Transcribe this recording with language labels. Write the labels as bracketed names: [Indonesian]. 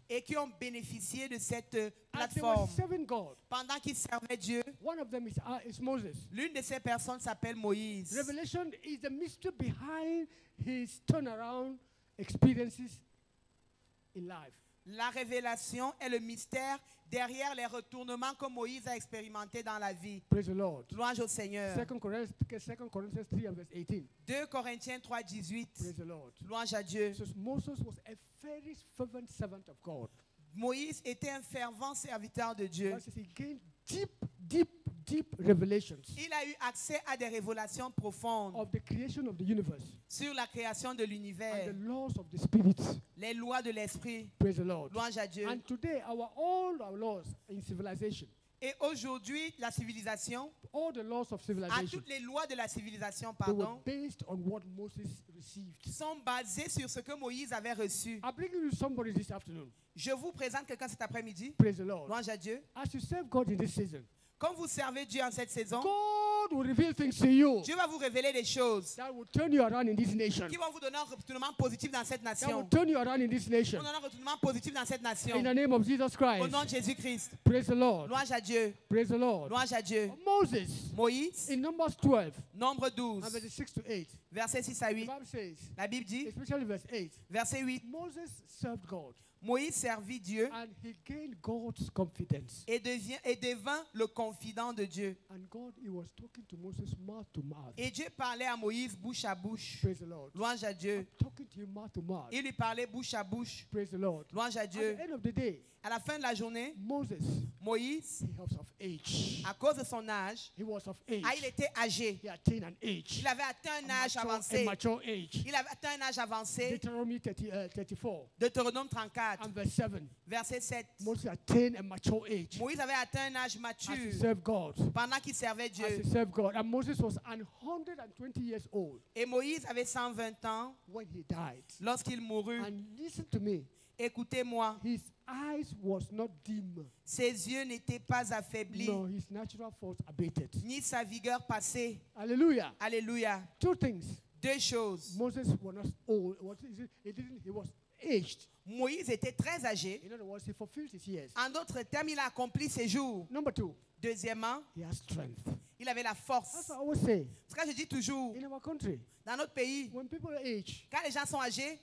[French] et qui ont bénéficié de cette [English] As they were [French] plateforme. [English] serving God, [French] Pendant qu'ils servaient Dieu, [English] one of them is Moses. [French] l'une de ces personnes s'appelle Moïse. [English] Revelation is the mystery behind his turnaround experiences in life. [French] La révélation est le mystère derrière les retournements que Moïse a expérimentés dans la vie. [English] Praise the Lord. [French] Louange au Seigneur. [English] 2 Corinthians 3 and verse 18. [French] 2 Corinthiens 3, 18. [English] Praise the Lord. [French] Louange à Dieu. [English] So Moses was a very fervent servant of God. [French] Moïse était un fervent serviteur de Dieu. [English] But he gained deep revelations [French] Il a eu accès à des révélations profondes [English] of the creation of the universe [French] sur la création de [English] and [French] l'univers, [English] the laws of the spirit. [French] les lois de l'esprit. [English] Praise the Lord. [French] Louange à Dieu. [English] And today, all our laws in civilization, [French] Et aujourd'hui, la civilisation, [English] all the laws of [French] à [English] civilization, [French] toutes les lois de la civilisation, [English] they were [French] pardon, [English] based on what Moses received. [French] sont basées sur ce que Moïse avait reçu. [English] I'm bringing you somebody this afternoon. [French] Je vous présente quelqu'un cet après-midi. [English] Praise the Lord. [French] Louange à Dieu. [English] As you serve God in this season, [French] Quand vous servez Dieu en cette saison, [English] God will reveal things to you [French] Dieu va vous révéler des choses [English] that will turn you around in this nation. [French] qui vont vous donner un retournement positif dans cette [English] That will [French] nation. [English] turn you around in this [French] Vous [English] nation. [French] donner un retournement positif dans cette nation. [English] In the name of Jesus [French] Au [English] Christ. [French] nom de Jésus-Christ. [English] Praise the Lord. [French] Louange à Dieu. [English] Praise the Lord. [French] Louange à Dieu. [English] Moses, [French] Moïse, [English] in Numbers 12, [French] nombre 12, [English] and verses 6 to 8, [French] verset 6 à [English] the [French] 8. [English] Bible says, [French] La Bible dit, [English] especially verse 8, [French] verset 8, [English] Moses served God. [French] Moïse servit Dieu. [English] And he gained God's confidence. [French] Et devint le confident de Dieu. [English] And God, he was talking to Moses mouth to mouth. [French] Et Dieu parlait à Moïse bouche à bouche. [English] Praise the Lord. [French] Louange à Dieu. [English] I'm talking to him mouth to mouth. [French] Il lui parlait bouche à bouche. [English] Praise the Lord. [French] Louange à Dieu. [English] At the end of the day, [French] à la fin de la journée, [English] Moïse, he was of age. [French] À cause de son âge, [English] he was of age. [French] Il était âgé. [English] He attained an age. [French] Il avait atteint un âge avancé. [English] A mature age. [French] Il avait atteint un âge avancé. [English] Deuteronomy 34. [French] Deutéronome 34. [English] And verse 7. [French] Verset 7. [English] Moses attained a mature age. [French] Moïse avait atteint un âge mature. [English] As he served God. [French] Pendant qu'il servait Dieu. [English] As he served God. And Moses was 120 years old. [French] Et Moïse avait 120 ans. [English] When he died. [French] Lorsqu'il mourut. [English] And listen to me. [French] Écoutez-moi. [English] His eyes was not dim. [French] Ses yeux n'étaient pas affaiblis. [English] No, his natural force abated. [French] Ni sa vigueur passée. Alléluia. Alléluia. [English] Two things. [French] Deux choses. [English] Moses was not old. He was aged. [French] Moïse était très âgé. [English] In other words, he fulfilled his years. [French] En d'autres termes, il a accompli ses jours. [English] Number two. [French] Deuxièmement, [English] he has strength. [French] Il avait la force. [English] That's what I always say. [French] C'est ce que je dis toujours. [English] In our country, [French] dans notre pays, [English] when people age, [French] quand les gens sont âgés,